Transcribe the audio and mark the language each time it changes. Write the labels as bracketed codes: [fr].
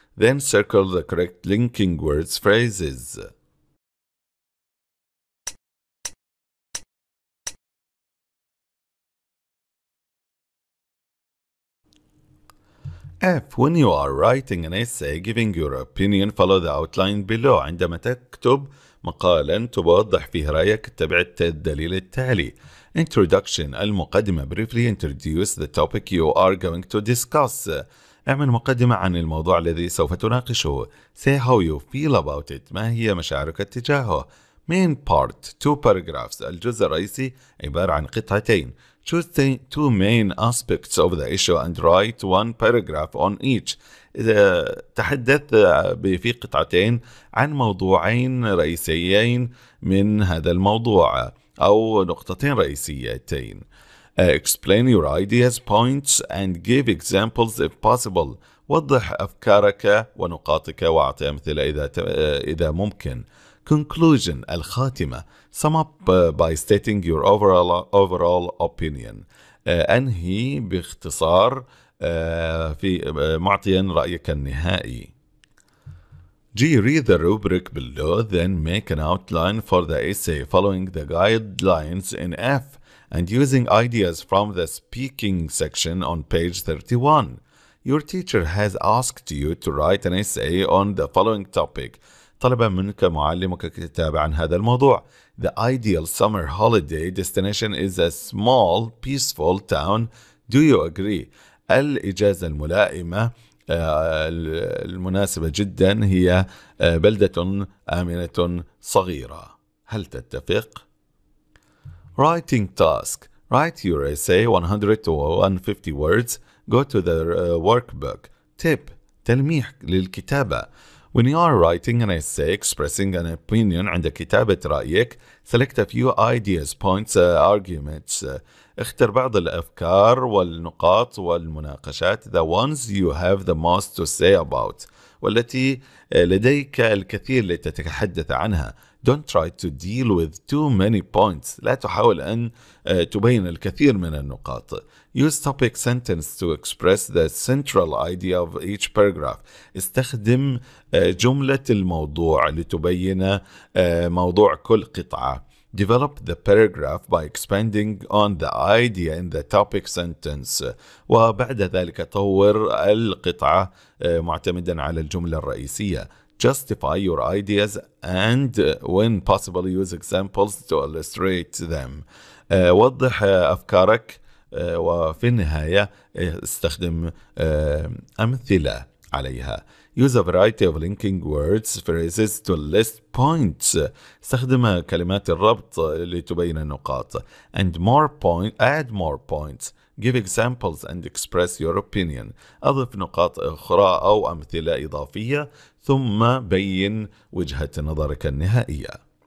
[en] Then circle the correct linking words phrases. F. When you are writing an essay giving your opinion, follow the outline below. [ar] عندما تكتب مقالا توضح فيه رأيك اتبع الدليل التالي. [en] Introduction [ar] المقدمة. [en] Briefly introduce the topic you are going to discuss. [ar] اعمل مقدمة عن الموضوع الذي سوف تناقشه. [en] Say how you feel about it. [ar] ما هي مشاعرك اتجاهه. [en] Main part 2 paragraphs. [ar] الجزء الرئيسي عبارة عن قطعتين. [en] Choose two main aspects of the issue and write 1 paragraph on each. [ar] تحدث في قطعتين عن موضوعين رئيسيين من هذا الموضوع أو نقطتين رئيسيتين. [en] Explain your ideas, points and give examples if possible. [ar] وضح أفكارك ونقاطك وأعطي أمثلة إذا ممكن. [en] Conclusion [ar] الخاتمة. [en] Sum up by stating your overall opinion. [ar] أنهي باختصار في معطيا رأيك النهائي. [en] G. Read the rubric below, then make an outline for the essay following the guidelines in F and using ideas from the speaking section on page 31. Your teacher has asked you to write an essay on the following topic. [ar] طلب منك معلمك الكتابة عن هذا الموضوع. [en] The ideal summer holiday destination is a small, peaceful town. Do you agree? [ar] الإجازة الملائمة المناسبة جدا هي بلدة آمنة صغيرة. هل تتفق؟ [en] Writing task. Write your essay 100 to 150 words. Go to the workbook. Tip. [ar] تلميح للكتابة. [en] When you are writing an essay expressing an opinion [ar] عند كتابة رأيك, [en] select a few ideas, points, arguments. [ar] اختر بعض الأفكار والنقاط والمناقشات. [en] The ones you have the most to say about. [ar] والتي لديك الكثير لتتحدث عنها. [en] Don't try to deal with too many points. [ar] لا تحاول أن تبين الكثير من النقاط. [en] Use topic sentence to express the central idea of each paragraph. [ar] استخدم جملة الموضوع لتبين موضوع كل قطعة. [en] Develop the paragraph by expanding on the idea in the topic sentence. [ar] وبعد ذلك طور القطعة معتمدا على الجملة الرئيسية. [en] Justify your ideas and when possible use examples to illustrate them. [ar] وضح أفكارك وفي النهاية استخدم أمثلة عليها. [en] Use a variety of linking words, phrases to list points. [ar] استخدم كلمات الربط لتبين النقاط. [en] And add more points. Give examples and express your opinion. [ar] أضف نقاط أخرى أو أمثلة إضافية ثم بين وجهة نظرك النهائية.